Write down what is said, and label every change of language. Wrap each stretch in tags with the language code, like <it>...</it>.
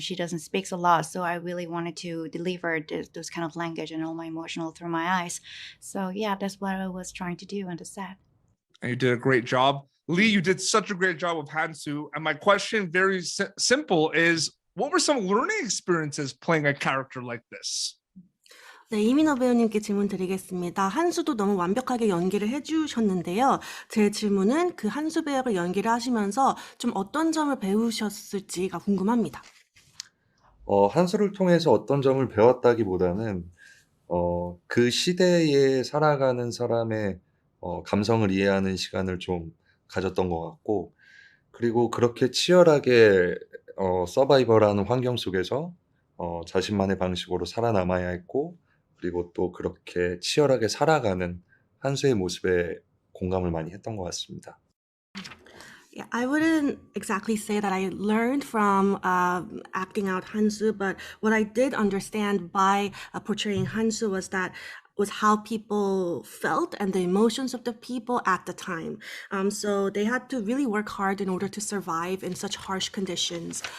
<en>She doesn't speak a lot. So I really wanted to deliver those kind of language and all my emotional through my eyes. So yeah, that's what I was trying to do on the set. And you did a great job. Lee, you did such a great job with Hansu. And my question, very simple, is what were some learning experiences playing a character like this?</en> <ko>네, 이민호 배우님께 질문 드리겠습니다. 한수도 너무 완벽하게 연기를 해주셨는데요. 제 질문은 그 한수 배우를 연기를 하시면서 좀 어떤 점을 배우셨을지가 궁금합니다. 한수를 통해서 어떤 점을 배웠다기보다는 그 시대에 살아가는 사람의 감성을 이해하는 시간을 좀 가졌던 것 같고, 그리고 그렇게 치열하게 서바이벌하는 환경 속에서 자신만의 방식으로 살아남아야 했고, 그리고 또 그렇게 치열하게 살아가는 한수의 모습에 공감을 많이 했던 것 같습니다.</ko> <en>Yeah, I wouldn't exactly say that I learned from acting out Hansu, but what I did understand by portraying Hansu was how people felt and the emotions of the people at the time. So they had to really work hard in order to survive in such harsh conditions.</en>